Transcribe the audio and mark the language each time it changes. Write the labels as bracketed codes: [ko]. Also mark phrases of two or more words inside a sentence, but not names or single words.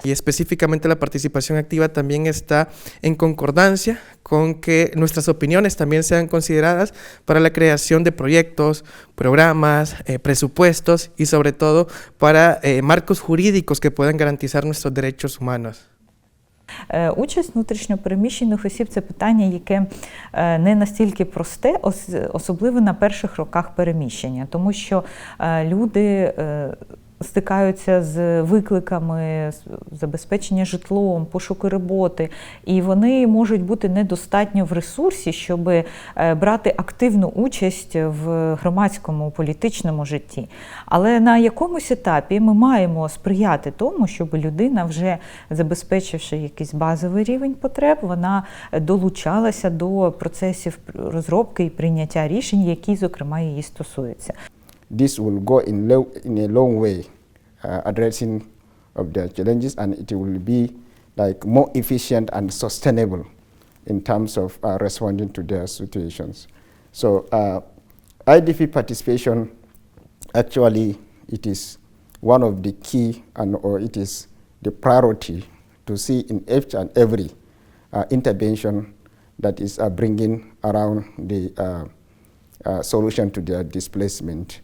[es] Y específicamente la participación activa también está en concordancia con que nuestras opiniones también sean consideradas para la creación de proyectos, programas, presupuestos y sobre todo para marcos jurídicos que puedan garantizar nuestros derechos humanos. [uk] Участь внутрішньопереміщених осіб – це питання, яке не настільки просте, особливо на перших роках переміщення, тому що люди стикаються з викликами забезпечення житлом, пошуку роботи, і вони можуть бути недостатньо в ресурсі, щоб брати активну участь в громадському політичному житті. Але на якомусь етапі ми маємо сприяти тому, щоб людина, вже забезпечивши якийсь базовий рівень потреб, вона долучалася до процесів розробки і прийняття рішень, які, зокрема, її стосуються. [en] This will go in a long way addressing of their challenges, and it will be like more efficient and sustainable in terms of responding to their situations. So IDP participation, actually, it is one of the key, or it is the priority to see in each and every intervention that is bringing around the solution to their displacement.